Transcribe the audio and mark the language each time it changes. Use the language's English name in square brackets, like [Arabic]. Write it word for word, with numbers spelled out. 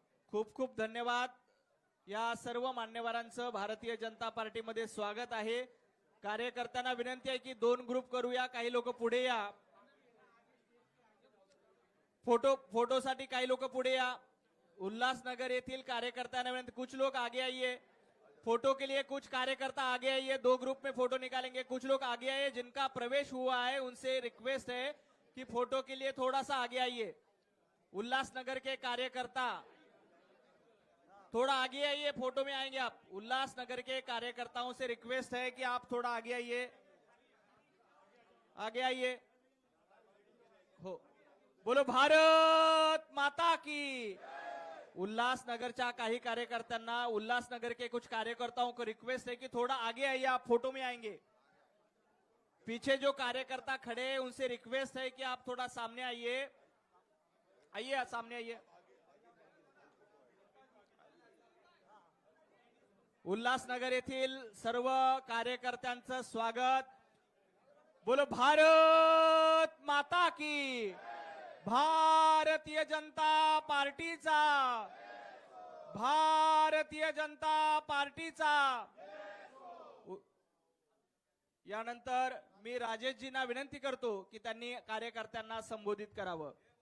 [Marathi] खूप खूप धन्यवाद. या सर्व मान्यवरांचं भारतीय जनता पार्टीमध्ये स्वागत आहे. कार्यकर्त्यांना विनंती आहे की दोन ग्रुप करूया. काही लोक पुढे या, फोटो फोटोसाठी काही लोक पुढे या. उल्लासनगर येथील कार्यकर्त्यांना विनंती, [Hindi] कुछ लोग आगे आइए फोटो के लिए. कुछ कार्यकर्ता आगे आइए, दो ग्रुप में फोटो निकालेंगे. कुछ लोग आगे आइए. जिनका प्रवेश हुआ है उनसे रिक्वेस्ट है कि फोटो के लिए थोड़ा सा आगे आइए. उल्लासनगर के कार्यकर्ता थोड़ा आगे आइए, फोटो में आएंगे आप. उल्लासनगर के कार्यकर्ताओं से रिक्वेस्ट है कि आप थोड़ा आगे आइए, आगे आइए. हो, बोलो भारत माता की. [Marathi] उल्लासनगरच्या काही कार्यकर्त्यांना, [Hindi] उल्लासनगर के कुछ कार्यकर्ताओं को रिक्वेस्ट है कि थोड़ा आगे आइए, आप फोटो में आएंगे. पीछे जो कार्यकर्ता खड़े हैं उनसे रिक्वेस्ट है कि आप थोड़ा सामने आइए, आइए आप सामने आइए. [Marathi] उल्हासनगर येथील सर्व कार्यकर्त्यांचं स्वागत. [Hindi] बोलो भारत माता की. [Marathi] भारतीय जनता पार्टीचा भारतीय जनता पार्टीचा उ- यानंतर मी राजेशजींना विनंती करतो की त्यांनी कार्यकर्त्यांना संबोधित करावं.